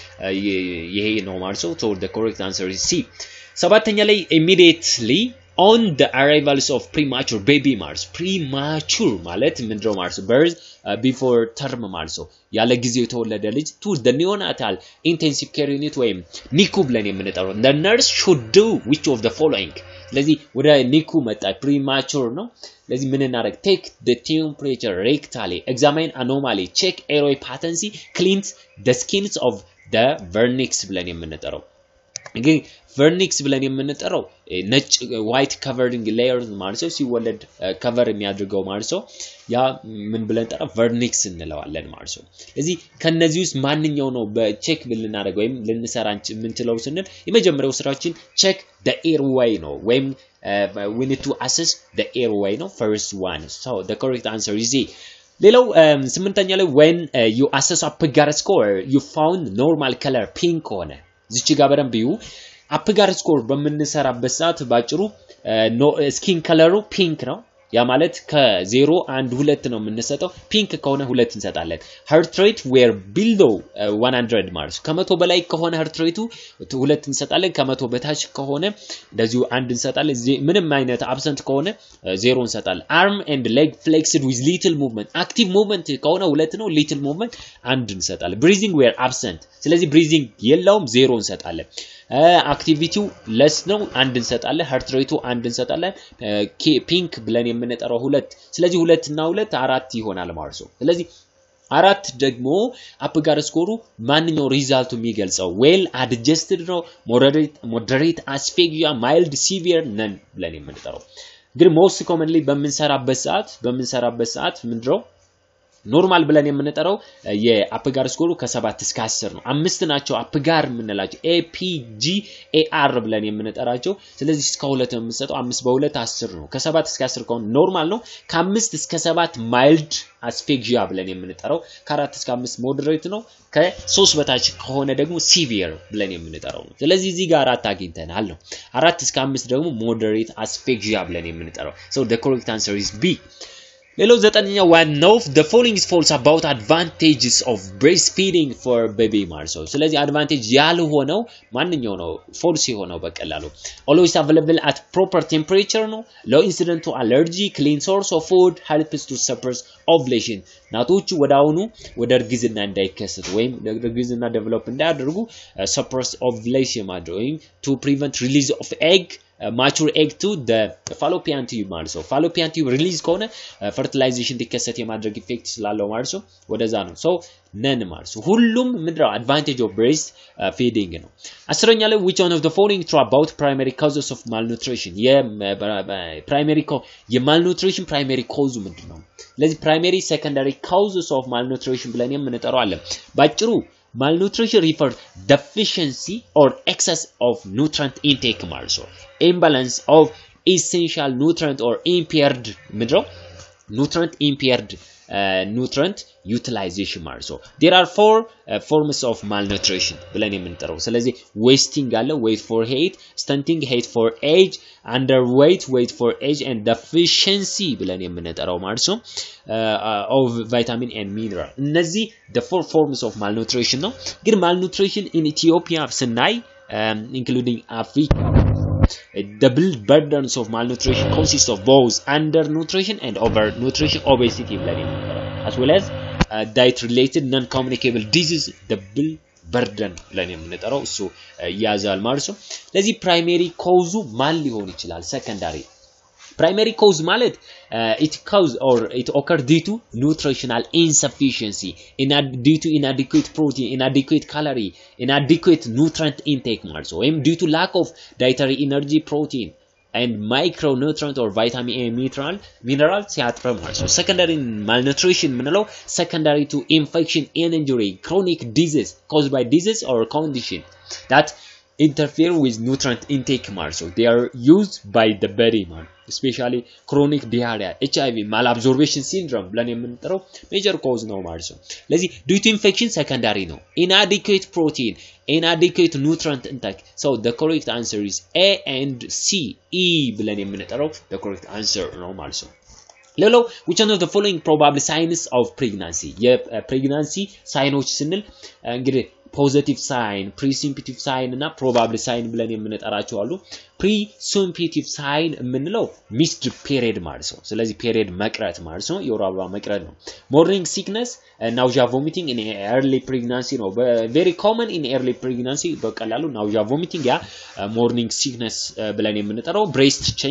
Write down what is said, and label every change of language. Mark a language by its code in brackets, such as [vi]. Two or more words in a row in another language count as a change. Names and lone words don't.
[am] ይሄ ነው ማለት ነው [en] so the correct answer is C [am] ሰባተኛ ላይ [en] immediately on the arrivals of premature baby ማለት premature [am] ማለት ምንድነው ማለት [en] birth before term [am] ማለት ያለ ጊዜው የተወለደ ልጅ [en] to the neonatal intensive care unit ወይም [am] ኒኩ ብለን የምንጠራው [en] the nurse should do which of the following [am] ስለዚህ ወደ ኒኩ መጣ [en] premature [am] ነው ስለዚህ ምን እናደርግ [en] take the temperature rectally examine anomaly check airway patency cleanse the skins of the vernix [am] ብለን የምንጠራው እንግዲህ vernix ብለን የምንጠራው ነጭ [en] white covering layers [am] ማለት ነው ሲወለድ cover የሚያደርገው ማለት ነው ያ ምን ብለን ጠራ vernix እንለዋለን ማለት ነው ስለዚህ ከነዚህ ውስጥ ማንኛው ነው በቼክ ብለናደርግ ወይም ልንሰራንች ምንችለው ስንል የመጀመሪያው ስራችን [en] check the airway [am] ነው ወይም [en] we need to assess the airway [am] ነው [en] first one so the correct answer is C [am] ሌላው ስምንተኛ ላይ [en] when you assess Apgar score you found normal color pink [am] ሆነ እዚች ጋር በደንብ ይዩ [en] Apgar score [am] በመንሰራበት ሰዓት ባጭሩ [en] skin color pink [am] ነው ያ ማለት ከ0 1 2 ነው የምንሰጠው ፒንክ ከሆነ 2 እንሰጣለን [en] heart rate were below 100 [am] ማለት ከመቶ በላይ ከሆነ [en] heart rate [am] 2 እንሰጣለን ከመቶ በታች ከሆነ እንደዚሁ 1 እንሰጣለን ምንም አይነት [en] absent [am] ከሆነ 0 እንሰጣለን [en] arm and leg flexed with little movement active movement [am] ከሆነ 2 ነው [en] little movement 1 እንሰጣለን breathing were absent ስለዚህ breathing [am] የለውም 0 እንሰጣለን [en] activity less [am] ነው 1 እንሰጣለን [en] heart rate 1 [am] እንሰጣለን ፒንክ ብለን የምንጠራው 2 ስለዚህ 2 እና 2 4 ይሆናል ማለት ነው ስለዚህ 4 ደግሞ አፕ ጋር ስኮሩ ማንኛው ሪዛልቱ የሚገልጸው [en] well adjusted [am] ነው [en] moderate asphyxia mild severe none [am] ብለን የምንጠራው ግን [en] most commonly [am] በመንሰራበት ሰዓት ምንድነው ኖርማል ብለን የምንጠራው የአፕጋር ስኮሩ ከ7 እስከ 10 ነው አምስት ናቸው አፕጋር የምንላቸው APGAR ብለን የምንጠራቸው ስለዚህ እስከ 2 ነው የምንሰጠው 5 በ2 10 ነው ከ7 እስከ 10 ከሆነ ኖርማል ነው ከ5 እስከ 7 [en] mild asphyxia [am] ብለን የምንጠራው ከ4 እስከ 5 ሞደሬት ነው ከ3 በታች ከሆነ ደግሞ ሲቪር ብለን የምንጠራው ነው ስለዚህ እዚህ ጋር 4 አግኝተናል ነው 4 እስከ 5 ደግሞ [en] moderate asphyxia [am] ብለን የምንጠራው [en] so the correct answer is B [am] ሌላው ዘጠነኛው [en] one of the following is false about advantages of breastfeeding for baby [am] ማርሶ ስለዚህ [en] advantage [am] ያልሆነው ማንኛው ነው [en] false [am] የሆነው በቀላሉ [en] always available at proper temperature ነው low incident to allergy clean source of food helps to suppress ovulation [am] ናቶቹ ወዳውኑ ወደ እርግዝና እንዳይከሰት ወይም እርግዝና [en] develop እንዳያደርጉ suppress ovulation ማድረግ ወይም to prevent release of egg mature egg to the fallopian tube [am] ማለት ነው [en] fallopian tube release ከሆነ fertilization ዲከሰት [am] የማድረግ ኢፌክት ስላለው ማለት ነው ወደዛ ነው [en] so none [am] ማለት ነው ሁሉም ምንድነው [en] advantage of breast feeding [am] ነው አስረኛ ላይ [en] which one of the following true about primary causes of malnutrition primary malnutrition primary cause [am] ምንድነው ለዚህ [en] primary secondary causes of malnutrition [am] ብለን የምንጠራው አለ ባጭሩ [en] malnutrition refers deficiency or excess of nutrient intake also imbalance of essential nutrient or impaired nutrient utilization also there are four forms of malnutrition [am] ብለን የምንጠራው ስለዚህ [en] wasting አለ weight for height stunting height for age underweight weight for age and deficiency [am] ብለን የምንጠራው ማለት ነው [en] of vitamin and mineral እነዚህ the four forms of malnutrition [am] ነው ግን [en] malnutrition in Ethiopia ስናይ including Africa double burdens of malnutrition consist of both undernutrition and overnutrition obesity as well as diet related non communicable disease double burden [am] ብለን የምንጠራው እሱ ያዛል ማለት ነው ለዚህ [en] primary cause [am] ማን ሊሆን ይችላል [en] secondary primary cause ማለት it cause or it occur due to nutritional insufficiency due to inadequate protein inadequate calorie inadequate nutrient intake [am] ማለት ነው ወይም [en] due to lack of dietary energy protein and micronutrient or vitamin A mineral [am] ሲያጥረ ማለት ነው [en] secondary malnutrition ምንለው secondary to infection and injury chronic disease caused by disease or condition that interfere with nutrient intake [am] ማለት ነው [en] they are used by the body man especially chronic diarrhea HIV malabsorption syndrome [am] ብለን የምንጠራው [en] major cause [am] ነው ማለት ነው ለዚህ [en] due to infection secondary ነው inadequate protein inadequate nutrient intake so the correct answer is A and C E [am] ብለን የምንጠራው [en] the correct answer [am] ነው ማለት ነው ሌላው [en] which one of the following probable signs of pregnancy የpregnancy [am] ሳይኖች ስንል እንግዲህ [en] positive sign presumptive sign እና probable sign [am] ብለን የምንጠራቸው አሉ [en] presumptive sign የምንለው missed period [am] ማለት ነው ስለዚህ [en] period [am] መቅረት ማለት ነው የወር አበባ መቅረት ነው [en] morning sickness nausea vomiting in early pregnancy ነው very common in early pregnancy በቀላሉ nausea vomiting ያ morning sickness [am] ብለን የምንጠራው [en] breast